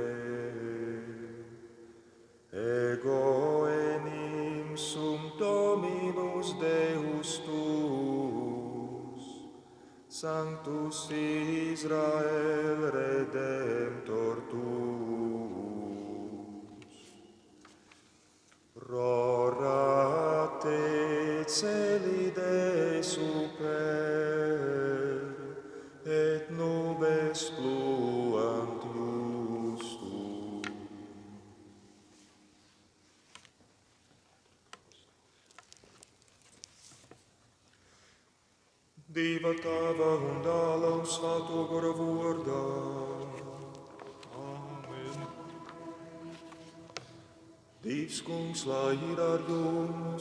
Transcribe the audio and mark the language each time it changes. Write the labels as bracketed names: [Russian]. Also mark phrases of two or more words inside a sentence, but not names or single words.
[Latin] Ego enim sum Dominus Deus tuus, Sanctus Israel Redemptor tuus. Rorate celi de super, et nubes pluant justum. [Latvian] Dieva Tava un dāla un Svēto Gara vārdā. Āmen. Dievs kungs, lai ir ar jums.